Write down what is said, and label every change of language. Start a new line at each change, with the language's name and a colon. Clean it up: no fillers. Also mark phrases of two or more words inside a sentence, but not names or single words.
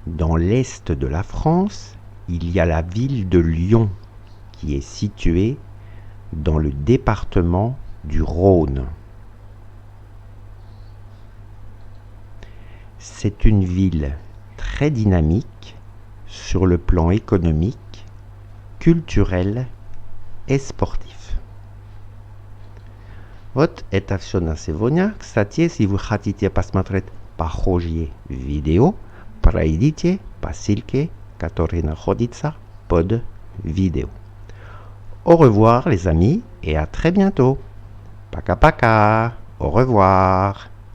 French: Dans l'est de la France, il y a la ville de Lyon, qui est située dans le département du Rhône. C'est une ville très dynamique sur le plan économique, culturel et sportif.
Russian: Вот это все на сегодня. Кстати, если вы хотите посмотреть похожие видео, пройдите по ссылке, которая находится под видео.
French: Au revoir les amis et à très bientôt.
Russian: Пока-пока.
French: Au revoir.